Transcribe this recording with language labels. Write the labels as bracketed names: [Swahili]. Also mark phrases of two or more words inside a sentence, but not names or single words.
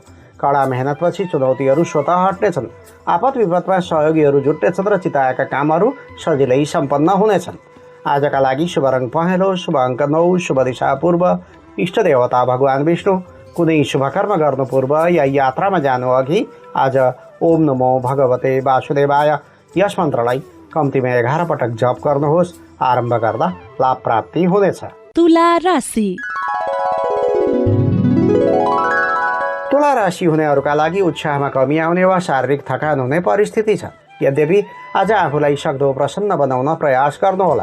[Nepali] कडा मेहनतपछि चुनौतीहरू स्वतः हट्नेछन्। आपद विपदमा सहयोगीहरू जुट्नेछन् र चिताएका कामहरू सजिलै सम्पन्न हुनेछन्। आजका लागि शुभ रङ पहेँलो, शुभ अङ्क 9, शुभ दिशा पूर्व, इष्ट देवता भगवान विष्णु। कुनै शुभ कर्म गर्नु पूर्व या यात्रामा जानु अघि आज [Sanskrit] ओम नमो भगवते वासुदेवाय [Nepali] यस मन्त्रलाई कम्तीमा 11 पटक जप गर्नुहोस्। आरम्भ गर्दा लाभ प्राप्ति हुनेछ। तुला राशि। तुला राशि हुनेहरूका लागि उत्साहमा कमी आउने वा शारीरिक थकान हुने परिस्थिति छ। यद्यपि आज आफूलाई सक्दो प्रसन्न बनाउन प्रयास गर्नुहोला।